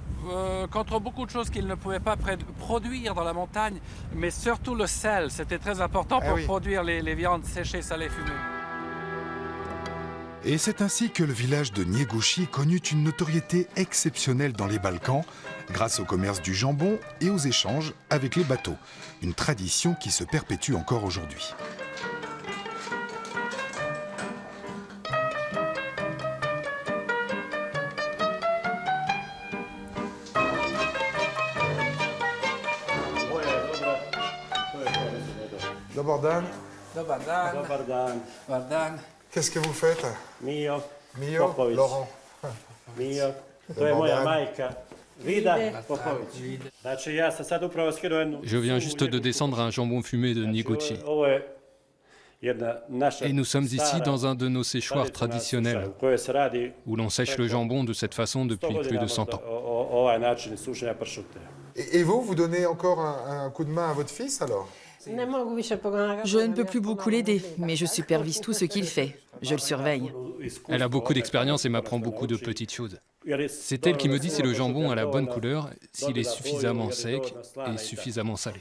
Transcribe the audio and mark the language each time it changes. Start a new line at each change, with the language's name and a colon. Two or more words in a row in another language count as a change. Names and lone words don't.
French: Contre beaucoup de choses qu'ils ne pouvaient pas produire dans la montagne, mais surtout le sel, c'était très important pour produire les viandes séchées, salées, fumées. Et c'est ainsi que le village de Niegushi connut une notoriété exceptionnelle dans les Balkans, grâce au commerce du jambon et aux échanges avec les bateaux. Une tradition qui se perpétue encore aujourd'hui.
Serbian: Dobar dan. Dobar dan. Dobar dan. Dobar dan.
French: Qu'est-ce que vous faites? Mio. Mio? Popović. Laurent. Mio.
Serbian: To je Dobar moja dan. majka. Vida Popović. Znači ja sam sad upravo skinuo jednu...
French: Je viens juste de descendre un jambon fumé de Nieguchi.
Serbian: Ovo je jedna naša
French: Et nous sommes ici
Serbian: stara
French: dans un de nos séchoirs traditionnels,
Serbian: u kojoj se radi
French: où l'on sèche le jambon de cette façon depuis
Serbian: 100
French: plus
Serbian: godina
French: de 100
Serbian: možda
French: ans.
Serbian: ovaj način sušenja pršute.
French: Et vous, vous donnez encore un coup de main à votre fils alors? Je ne peux plus beaucoup l'aider, mais je supervise tout ce qu'il fait. Je le surveille. Elle a beaucoup d'expérience et m'apprend beaucoup de petites choses. C'est elle qui me dit si le jambon a la bonne couleur, s'il est suffisamment sec et suffisamment salé.